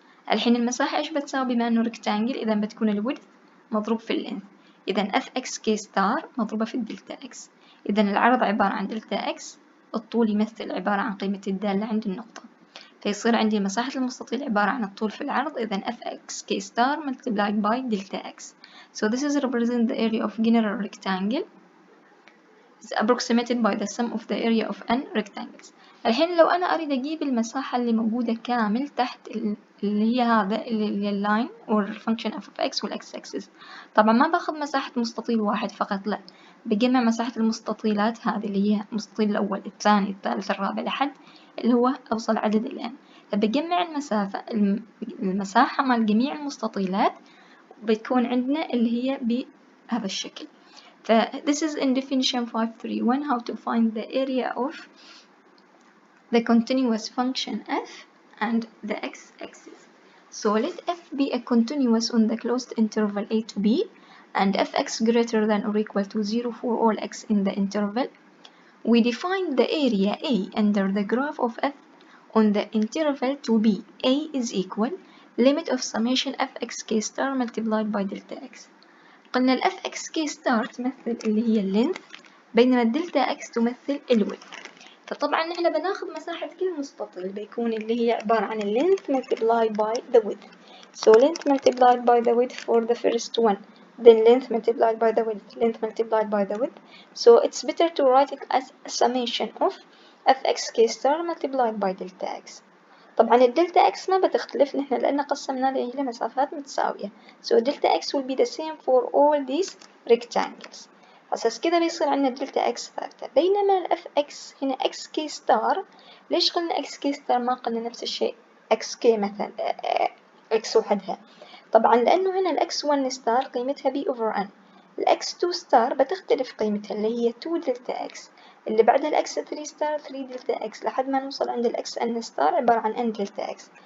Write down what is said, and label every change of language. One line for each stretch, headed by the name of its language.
Arabic: الحين المساحة إيش بتساوي؟ بما إنه ريكتانجل إذا بتكون الويدث مضروب في اللينث، إذا fxk ستار مضروبة في الدلتا إكس، إذا العرض عبارة عن دلتا إكس، الطول يمثل عبارة عن قيمة الدالة عند النقطة، فيصير عندي مساحة المستطيل عبارة عن الطول في العرض، إذا fxk ستار
English: multiplied by delta x. So this is represent the area of general rectangle is approximated by the sum of the area of n rectangles.
Arabic: الحين لو أنا أريد أجيب المساحة اللي موجودة كامل تحت اللي هي هذا اللي هي اللاين والفانكشن f of x والx axis، طبعا ما باخذ مساحة مستطيل واحد فقط، لا، بجمع مساحة المستطيلات هذه اللي هي المستطيل الأول الثاني الثالث الرابع لحد اللي هو أوصل عدد ال n، فبجمع المساحة مال جميع المستطيلات بتكون عندنا اللي هي بهذا الشكل.
English: This is in definition 5.3 how to find the area of the continuous function f and the x-axis. So let f be a continuous on the closed interval a to b and fx greater than or equal to 0 for all x in the interval. We define the area a under the graph of f on the interval to b. A is equal limit of summation fxk star multiplied by delta x.
Arabic: قلنا ال fxk ستار تمثل اللي هي اللينث، بينما الدلتا x تمثل الويدث. فطبعا نحن بناخذ مساحة كل مستطيل بيكون اللي هي عبارة عن اللينث
English: multiplied by the width. So length multiplied by the width for the first one, then length multiplied by the width, length multiplied by the width. So it's better to write it as a summation of fxk star multiplied by delta x.
Arabic: طبعا الدلتا x ما بتختلف نحن لأن قسمنا إلى مسافات متساوية.
English: So delta x will be the same for all these rectangles.
Arabic: أساس كده بيصير عندنا دلتا x ثابتة، بينما ال fx هنا xk ستار. ليش قلنا xk ستار ما قلنا نفس الشيء xk مثلا x وحدها؟ طبعا لأنه هنا ال x1 ستار قيمتها b over n، ال x2 ستار بتختلف قيمتها اللي هي 2 دلتا x، اللي بعدها ال x3 ستار 3 دلتا x، لحد ما نوصل عند ال xn ستار عبارة عن n دلتا x.